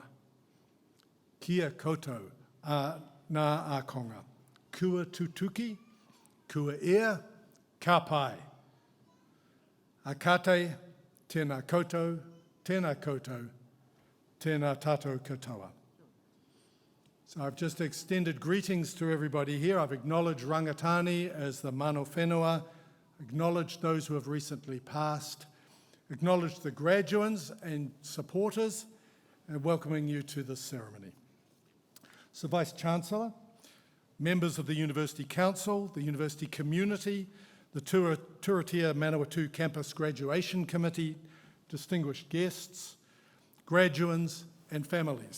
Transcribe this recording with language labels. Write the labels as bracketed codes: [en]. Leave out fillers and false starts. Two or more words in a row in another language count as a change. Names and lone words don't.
[mi] Kia koutou a ngā akonga. Kua tutuki, kua ea, ka pai. A kate, tēnā koutou, tēnā tātou katoa. [en] So I've just extended greetings to everybody here. I've acknowledged Rangatani as the [mi] mano whenua, [en] acknowledged those who have recently passed, acknowledged the graduands and supporters, and welcoming you to this ceremony. So Vice Chancellor, members of the University Council, the University Community, the Turatia Manawatū Campus Graduation Committee, distinguished guests, graduands and families.